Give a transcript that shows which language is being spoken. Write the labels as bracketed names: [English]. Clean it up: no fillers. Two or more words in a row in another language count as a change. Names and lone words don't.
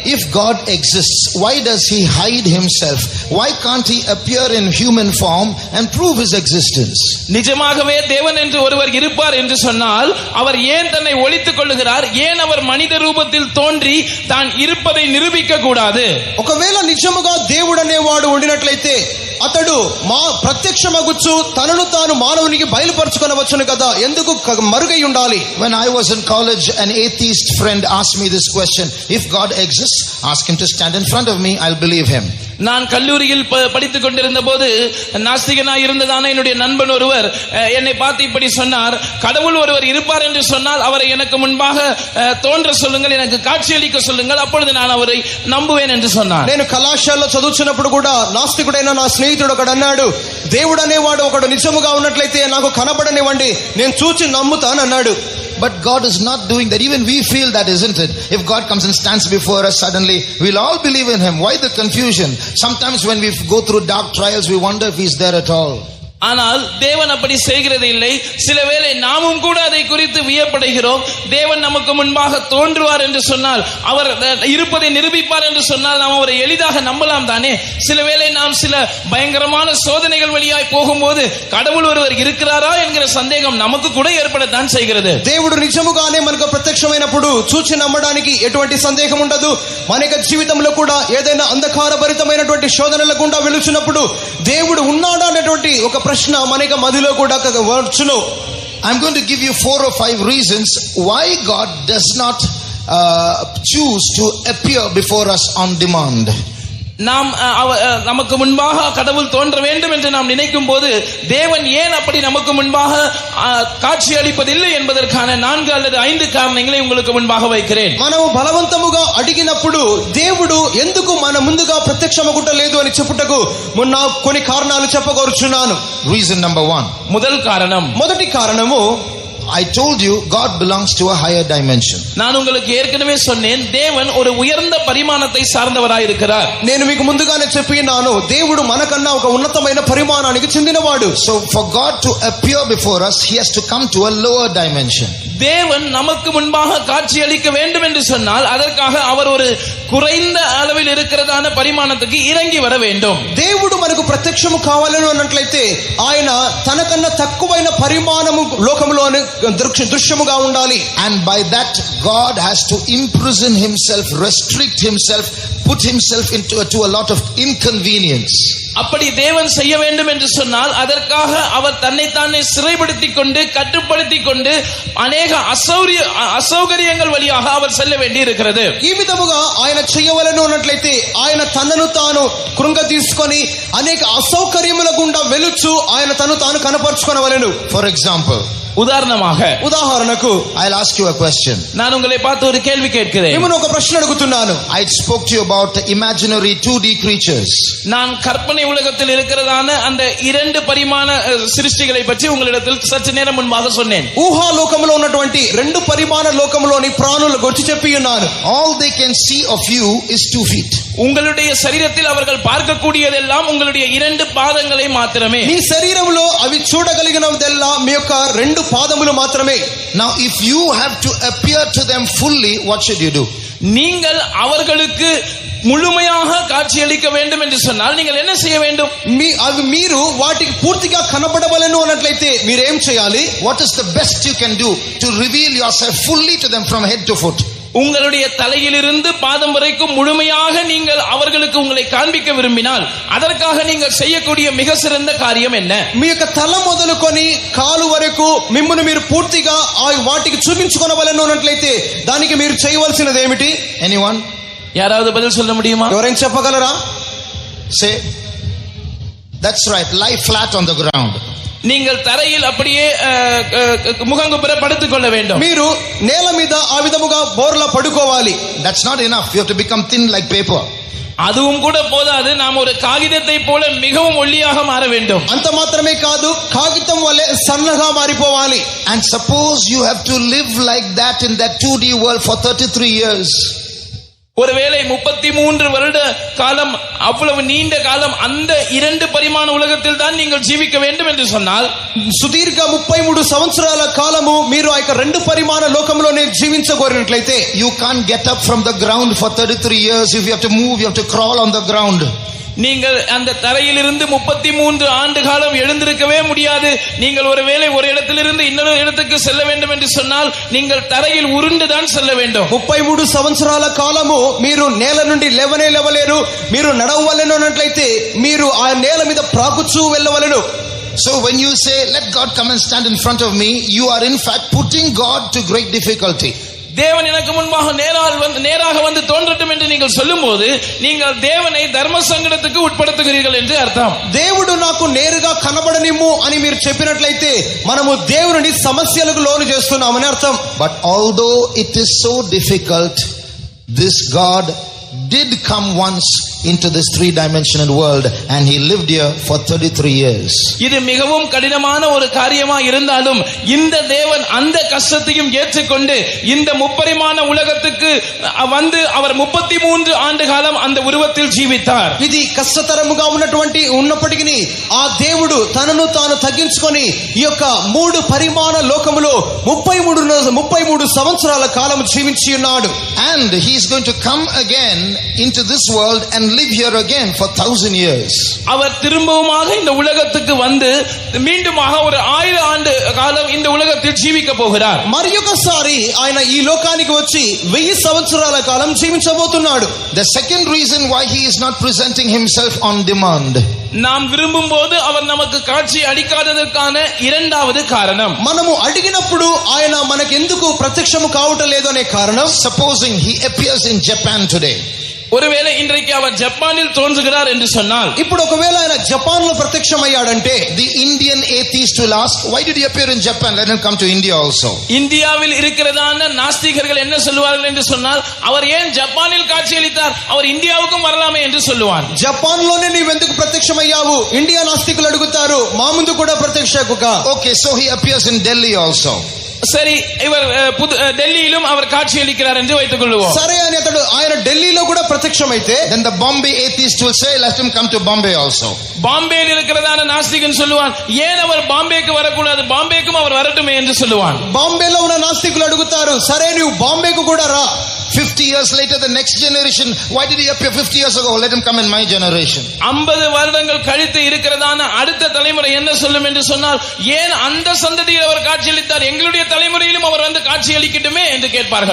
[English] God exists, why does he hide himself? Why can't he appear in human form and prove his existence? [Tamil] நிஜமாகவே தேவன் என்று ஒருவர் இருப்பார் என்று சொன்னால் அவர் ஏன் தன்னை ஒளித்துக் கொள்ளுகிறார்? ஏன் அவர் மனித ரூபத்தில் தோன்றி தான் இருப்பதை நிரூபிக்க கூடாது? [Telugu] ఒకవేళ నిజముగా దేవుడు అనేవాడు ఉండినట్లయితే అతడు ప్రత్యక్షమగుచ్చు తనను తాను మానవునికి బయలుపరచుకొనవచ్చును కదా, ఎందుకు మరుగై ఉండాలి? [English] When I was in college, an atheist friend asked me this question: if God exists, ask him to stand in front of me, I'll believe him. [Tamil] நான் கல்லூரியில் படித்துக் கொண்டிருந்த போது நாஸ்திகனாய் இருந்ததான என்னுடைய நண்பன் ஒருவர் என்னை பார்த்து இப்படி சொன்னார்: கடவுள் ஒருவர் இருப்பார் என்று சொன்னால் அவரை எனக்கு முன்பாக தோன்ற சொல்லுங்கள், எனக்கு காட்சியளிக்க சொல்லுங்கள், அப்பொழுது நான் அவரை நம்புவேன் என்று சொன்னார். [Telugu] నేను కళాశాలలో చదువుతున్నప్పుడు కూడా నాస్తికుడైన నా స్నేహితుడు ఒకడు అన్నాడు, దేవుడు అనేవాడు ఒకడు నిజముగా ఉన్నట్లయితే నాకు కనబడనివ్వండి, నేను చూచి నమ్ముతాను అన్నాడు. [English] But God is not doing that. Even we feel that, isn't it? If God comes and stands before us suddenly, we'll all believe in him. Why the confusion? Sometimes when we go through dark trials, we wonder if he's there at all. [Tamil] ஆனால் தேவன் அப்படி செய்கிறது இல்லை. சில வேளை நாமும் கூட அதை குறித்து வியப்படைகிறோம். தேவன் நமக்கு முன்பாக தோன்றுவார் என்று சொன்னால், அவர் இருப்பதை நிரூபிப்பார் என்று சொன்னால் நாம் அவரை எளிதாக நம்பலாம் தானே. சில வேளை நாம் சில பயங்கரமான சோதனைகள் வழியாய் போகும்போது கடவுள் ஒருவர் இருக்கிறாரா என்கிற சந்தேகம் நமக்கு கூட ஏற்படத்தான் செய்கிறது. [Telugu] దేవుడు నిజముగానే మనకు ప్రత్యక్షమైనప్పుడు చూచి నమ్మడానికి ఎటువంటి సందేహం ఉండదు. మన జీవితంలో కూడా ఏదైనా అంధకారభరితమైనటువంటి శోధనల గుండా వెళుచున్నప్పుడు దేవుడు ఉన్నాడా అనేటువంటి ఒక ప్రశ్న మనకి మదిలో కూడా వచ్చును. [English] I'm going to give you 4 or 5 reasons why God does not choose to appear before us on demand. [Tamil] நாம் நமக்கு முன்பாக கடவுள் தோன்ற வேண்டும் என்று நாம் நினைக்கும் போது தேவன் ஏன் அப்படி நமக்கு முன்பாக காட்சி அளிப்பதில்லை என்பதற்கான 4 அல்லது 5 காரணங்களை உங்களுக்கு முன்பாக வைக்கிறேன். [Telugu] మనము బలవంతముగా అడిగినప్పుడు దేవుడు ఎందుకు మన ముందుగా ప్రత్యక్షమగుటలేదు అని చెప్పుటకు మొన్న కొన్ని కారణాలు చెప్పగోరుచున్నాను. [English] Reason number 1. [Telugu] మొదటి కారణము, [English] I told you God belongs to a higher dimension. [Tamil] நான் உங்களுக்கு ஏற்கனவே சொன்னேன், தேவன் ஒரு உயர்ந்த பரிமாணத்தை சார்ந்தவராய் இருக்கிறார். [Telugu] నేను మీకు ముందుగానే చెప్పినాను, దేవుడు మనకన్నా ఒక ఉన్నతమైన పరిమాణానికి చెందినవాడు. [English] So for God to appear before us, he has to come to a lower dimension. [Tamil] தேவன் நமக்கு முன்பாக காட்சி அளிக்க வேண்டும் என்று சொன்னால் அதற்காக அவர் ஒரு குறைந்த அளவில் இருக்கிறதான பரிமாணத்துக்கு இறங்கி வர வேண்டும். [Telugu] దేవుడు మనకు ప్రత్యక్షము కావాలని అన్నట్లయితే ఆయన తనకన్నా తక్కువైన పరిమాణము లోకములోని దృశ్యముగా ఉండాలి. [English] And by that God has to imprison himself, restrict himself, put himself into a lot of inconvenience. [Tamil] அப்படி தேவன் செய்ய வேண்டும் என்று சொன்னால் அதற்காக அவர் தன்னைத்தானே சிறைப்படுத்திக் கொண்டு கட்டுப்படுத்திக் கொண்டு அநேக అసౌకర్యங்கள் వழியாக அவர் செல்ல வேண்டி இருக்கிறது. [Telugu] ఈ విధముగా ఆయన చేయవలెను అన్నట్లయితే ఆయన తనను తాను కృంగ తీసుకొని అనేక అసౌకర్యముల గుండా వెలుచు ఆయన తను తాను కనపరుచుకొనవలెను. [English] For example, [Telugu] ఉదాహరణకు [English] I'll ask you a question. [Tamil] நான் உங்களை பார்த்து ஒரு கேள்வி கேட்கிறேன். [Telugu] నేను ఒక ప్రశ్న అడుగుతున్నాను. [English] I spoke to you about imaginary 2D creatures. [Tamil] நான் கற்பனை உலகத்தில் இருக்கிறதான அந்த 2 பரிமாண சிருஷ்டிகளை பற்றி உங்களிடத்தில் சற்று நேரம் முன்பாக சொன்னேன். [Telugu] ఊహా లోకములో ఉన్నటువంటి 2 పరిమాణ లోకములోని ప్రాణుల గురించి చెప్పి ఉన్నాను. [English] All they can see of you is 2 feet. [Tamil] உங்களுடைய శరీరத்தில் அவர்கள் பார்க்கக்கூடியதெல்லாம் உங்களுடைய 2 பாதங்களை மாத்திரமே. [Telugu] మీ శరీరంలో అవి చూడగలిగినదెల్లా మీ యొక్క 2 పాదములు మాత్రమే. [English] Now if you have to appear to them fully, what should you do? [Tamil] நீங்கள் அவர்களுக்கு முழுமையாக காட்சியளிக்க வேண்டும் என்று சொன்னால் நீங்கள் என்ன செய்ய வேண்டும்? [Telugu] మీరు వాటికి పూర్తిగా కనబడవలెను అన్నట్లయితే మీరు ఏం చేయాలి? [English] What is the best you can do to reveal yourself fully to them from head to foot? [Tamil] உங்களுடைய தலையிலிருந்து பாதம் வரைக்கும் முழுமையாக நீங்கள் அவர்களுக்கு உங்களை காண்பிக்க விரும்பினால் அதற்காக நீங்கள் செய்யக்கூடிய மிக சிறந்த காரியம் என்ன? [Telugu] మీ యొక్క తల మొదలుకొని కాలు వరకు మిమ్మును మీరు పూర్తిగా వాటికి చూపించుకొనవలెను అన్నట్లయితే దానికి మీరు చేయవలసినది ఏమిటి? [English] Anyone? [Tamil] யாராவது பதில் சொல்ல முடியுமா? [Telugu] ఎవరైనా చెప్పగలరా? [English] Say, that's right, lie flat on the ground. [Tamil] நீங்கள் தரையில் அப்படியே முகங்குப்புற படுத்துக் கொள்ள வேண்டும். [Telugu] మీరు నేల మీద ఆ విధముగా బోర్లా పడుకోవాలి. [English] That's not enough. You have to become thin like paper. [Tamil] அதுவும் கூட போதாது, நாம் ஒரு காகிதத்தை போல மிகவும் ஒல்லியாக மாற வேண்டும். [Telugu] అంత మాత్రమే కాదు, కాగితం వలె సన్నగా మారిపోవాలి. [English] And suppose you have to live like that in that 2D world for 33 years. [Tamil] ஒருவேளை 33 வருட காலம், அவ்வளவு நீண்ட காலம் அந்த 2 பரிமாண உலகத்தில் தான் நீங்கள் ஜீவிக்க வேண்டும் என்று சொன்னால், [Telugu] సుదీర్ఘ 33 సంవత్సరాల కాలము మీరు ఆ యొక్క 2 పరిమాణ లోకంలోనే జీవించగోరినట్లయితే, [English] you can't get up from the ground for 33 years. If you have to move, you have to crawl on the ground. [Tamil] நீங்கள் அந்த தரையிலிருந்து 33 ஆண்டு காலம் எழுந்திருக்கவே முடியாது. நீங்கள் ஒருவேளை ஒரு இடத்திலிருந்து இன்னொரு இடத்துக்கு செல்ல வேண்டும் என்று சொன்னால் நீங்கள் தரையில் உருண்டுதான் செல்ல வேண்டும். [Telugu] 33 సంవత్సరాల కాలము మీరు నేల నుండి లేవలేరు. మీరు నడవవలెను అన్నట్లయితే మీరు ఆ నేల మీద ప్రాకుచూ వెళ్ళవలెను. [English] So when you say, let God come and stand in front of me, you are in fact putting God to great difficulty. [Tamil] தேவன் எனக்கு முன்பாக நேராக வந்து தோன்றட்டும் என்று நீங்கள் சொல்லும்போது நீங்கள் தேவனை தர்ம சங்கடத்துக்கு உட்படுத்துகிறீர்கள் என்று அர்த்தம். [Telugu] దేవుడు నాకు నేరుగా కనబడనిమ్ము అని మీరు చెప్పినట్లయితే మనము దేవుని సమస్యలకు లోను చేస్తున్నామని అర్థం. [English] But although it is so difficult, this God did come once into this three-dimensional world and he lived here for 33 years. [Tamil] இது மிகவும் கடினமான ஒரு காரியமா இருந்தாலும் இந்த தேவன் அந்த கஷ்டத்தையும் ஏற்றுக்கொண்டு இந்த முப்பரிமாண உலகத்துக்கு வந்து அவர் 33 ஆண்டு காலம் அந்த உருவத்தில் ஜீவித்தார். [Telugu] ఇది కష్టతరముగా ఉన్నప్పటికీ ఆ దేవుడు తనను తాను తగ్గించుకొని ఈ యొక్క 3 పరిమాణ లోకములో 33 సంవత్సరాల కాలం జీవించి ఉన్నాడు. [English] And he is going to come again into this world and live here again for 1000 years. [Tamil] அவர் திரும்பவுமாக இந்த உலகத்துக்கு வந்து மீண்டுமாக ஒரு 1000 ஆண்டு காலம் இந்த உலகத்தில் ஜீவிக்க போகிறார். [Telugu] మరొకసారి ఆయన ఈ లోకానికి వచ్చి 1000 సంవత్సరాల కాలం జీవించబోతున్నాడు. [English] The second reason why he is not presenting himself on demand, [Tamil] நாம் விரும்பும் போது அவர் நமக்கு காட்சி அளிக்காததற்கான இரண்டாவது காரணம், [Telugu] మనము అడిగినప్పుడు ఆయన మనకు ఎందుకు ప్రత్యక్షము కావటం లేదు అనే కారణం, [English] supposing he appears in Japan today, [Tamil] ஒருவேளை இன்றைக்கு அவர் ஜப்பானில் தோன்றுகிறார் என்று சொன்னால், [Telugu] ఇప్పుడు ఒకవేళ ఆయన జపాన్ లో ప్రత్యక్షమయ్యాడంటే [English] the Indian atheist will ask, why did he appear in Japan? Let him come to India also. [Tamil] இந்தியாவில் இருக்கிறதான நாஸ்திகர்கள் என்ன சொல்லுவார்கள் என்று சொன்னால், அவர் ஏன் ஜப்பானில் காட்சியளித்தார், அவர் இந்தியாவுக்கும் வரலாமே என்று சொல்லுவான். [Telugu] జపాన్ లోనే నీవెందుకు ప్రత్యక్షమయ్యావు, ఇండియా నాస్తికులు అడుగుతారు, మా ముందు కూడా ప్రత్యక్షకుగా. [English] Okay, so he appears in Delhi also. [Tamil] சரி, இவர் டெல்லியிலும் அவர் காட்சியளிக்கிறார் என்று வைத்துக் கொள்வோம். [Telugu] సరే అని ఆయన ఢిల్లీలో కూడా ప్రత్యక్షమైతే, [English] then the Bombay atheist will say, let him come to Bombay also. [Tamil] பாம்பேயில் இருக்கிறதான நாஸ்திகன் சொல்லுவான், ஏன் அவர் பாம்பேக்கு வரக்கூடாது, பாம்பேக்கும் அவர் வரட்டுமே என்று சொல்லுவான். [Telugu] బాంబేలో ఉన్న నాస్తికులు అడుగుతారు, సరే నువ్వు బాంబేకు కూడా రా. [English] 50 years later, the next generation, why did he appear 50 years ago? Let him come in my generation. [Tamil] 50 வருடங்கள் கழித்து இருக்கிறதான அடுத்த தலைமுறை என்ன சொல்லும் என்று சொன்னால், ஏன் அந்த சந்ததியில் அவர் காட்சியளித்தார், எங்களுடைய தலைமுறையிலும் அவர் வந்து காட்சியளிக்கட்டுமே என்று கேட்பார்கள்.